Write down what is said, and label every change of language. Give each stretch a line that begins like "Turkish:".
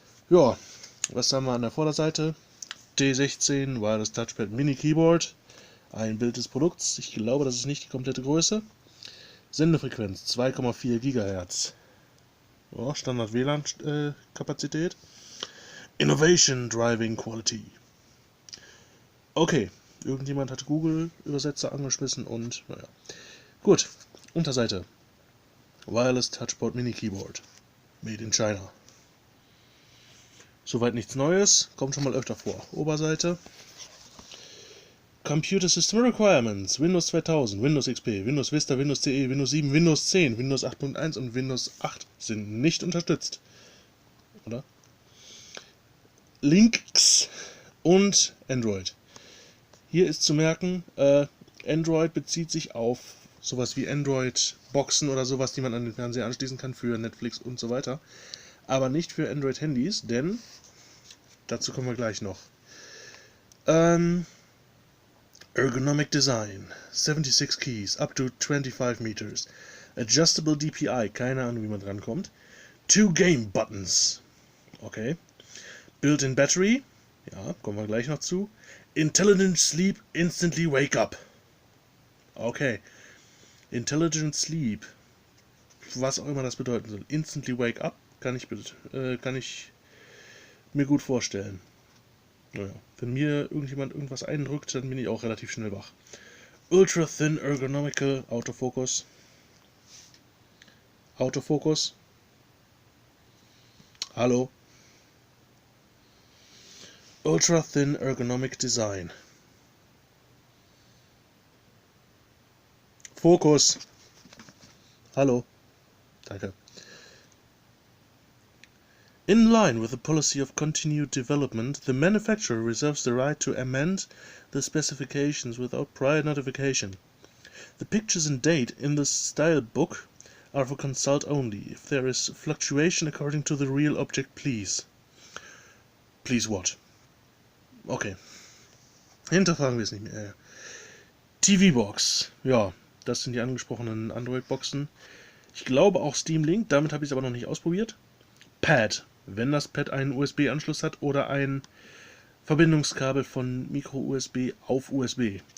German: Ja, was haben wir an der Vorderseite? T16 Wireless Touchpad Mini Keyboard. Ein Bild des Produkts. Ich glaube, das ist nicht die komplette Größe. Sendefrequenz 2,4 GHz. Ja, Standard WLAN-Kapazität.
English: Innovation Driving Quality.
German: Okay, irgendjemand hat Google-Übersetzer angeschmissen und naja. Gut, Unterseite. Wireless Touchpad Mini Keyboard. Made in China. Soweit nichts Neues, kommt schon mal öfter vor. Oberseite. Computer System Requirements, Windows 2000, Windows XP, Windows Vista, Windows CE, Windows 7, Windows 10, Windows 8.1 und Windows 8 sind nicht unterstützt. Oder? Links und Android. Hier ist zu merken, Android bezieht sich auf sowas wie Android-Boxen oder sowas, die man an den Fernseher anschließen kann für Netflix und so weiter. Aber nicht für Android-Handys, denn dazu kommen wir gleich noch.
English: Ergonomic Design, 76 Keys, up to 25 meters.
German: Adjustable DPI, keine Ahnung wie man dran kommt. 2 Game Buttons, okay. Built-in Battery, ja, kommen wir gleich noch zu.
English: Intelligent Sleep, instantly wake up.
German: Okay, Intelligent Sleep, was auch immer das bedeuten soll. Instantly wake up, kann ich mir gut vorstellen. Naja, wenn mir irgendjemand irgendwas eindrückt, dann bin ich auch relativ schnell wach.
English: Ultra Thin Ergonomical Autofocus. Autofocus.
German: Hallo.
English: Ultra Thin Ergonomic Design.
German: Fokus. Hallo. Danke.
English: In line with the policy of continued development, the manufacturer reserves the right to amend the specifications without prior notification. The pictures and date in the style book are for consult only. If there is fluctuation according to the real object, please. Please what? Okay.
German: Hinterfragen wir es nicht mehr. TV-Box. Ja, das sind die angesprochenen Android-Boxen. Ich glaube auch Steam Link, damit habe ich es aber noch nicht ausprobiert. Pad. Wenn das Pad einen USB-Anschluss hat oder ein Verbindungskabel von Micro-USB auf USB.